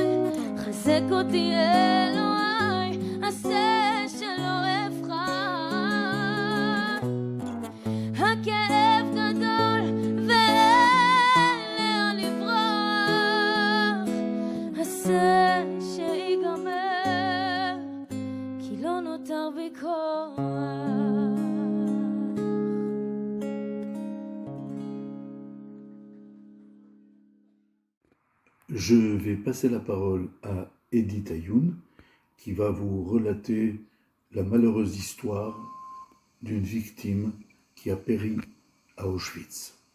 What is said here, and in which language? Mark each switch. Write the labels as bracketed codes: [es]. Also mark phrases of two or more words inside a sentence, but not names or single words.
[he] חזק אותי אלוהי, עשה שלא אבחר. הכאב גדול ואין לאן לברוח. עשה שיגמר, כי לא נותר בי כוח. [fr] Je vais passer la parole à Edith Ayoun, qui va vous relater la malheureuse histoire d'une victime qui a péri à Auschwitz.